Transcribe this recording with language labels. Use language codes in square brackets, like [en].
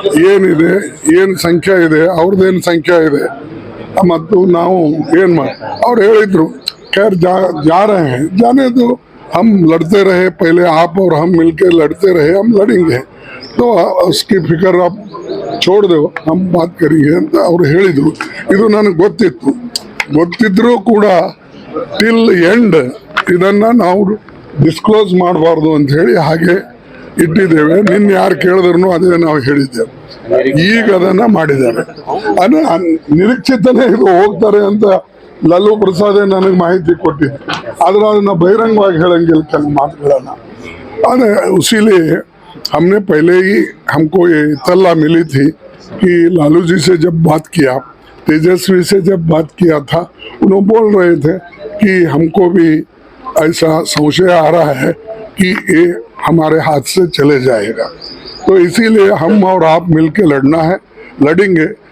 [kn] ಏನಿದೆ, ಏನು ಸಂಖ್ಯೆ ಇದೆ, ಅವ್ರದ್ದೇನು ಸಂಖ್ಯೆ ಇದೆ ಮತ್ತು ನಾವು ಏನ್ ಅವ್ರು ಹೇಳಿದ್ರು, [hi] खैर जा रहे हैं, जाने दो, हम लड़ते रहे पहले, आप और हम मिलके लड़ते रहे, हम लड़ेंगे, तो उसकी फिक्र आप छोड़ दो, हम बात करेंगे [kn] ಅಂತ ಅವ್ರು ಹೇಳಿದ್ರು. ಇದು ನನಗೆ ಗೊತ್ತಿದ್ರು ಕೂಡ [en] till end [kn] ಇದನ್ನ ನಾವು ಡಿಸ್ಕ್ಲೋಸ್ ಮಾಡಬಾರ್ದು ಅಂತ ಹೇಳಿ ಹಾಗೆ ಇಟ್ಟಿದ್ದೇವೆ. ನಿನ್ನ ಯಾರು ಕೇಳಿದ್ರು ಅದೇ ನಾವು ಹೇಳಿದ್ದೇವೆ. ಈಗ ಅದನ್ನ ಮಾಡಿದ್ದಾರೆ. ನಿರೀಕ್ಷಿತನೇ ಇದು ಹೋಗ್ತಾರೆ ಅಂತ ಲಲ್ಲೂ ಪ್ರಸಾದ್ ನನಗೆ ಮಾಹಿತಿ ಕೊಟ್ಟಿದ್ದು. ಆದ್ರೆ ಅದನ್ನ ಬಹಿರಂಗವಾಗಿ ಹೇಳಂಗಿಲ್ಲ ಕೆಲವು ಮಾತುಗಳನ್ನ. [hi] अरे उसीलिए हमने पहले ही, हमको ये इत्तला मिली थी कि लालू जी से जब बात किया, तेजस्वी से जब बात किया था, उन्होंने बोल रहे थे कि हमको भी ऐसा संशय आ रहा है कि ये हमारे हाथ से चले जाएगा, तो इसीलिए हम और आप मिलके लड़ना है, लड़ेंगे।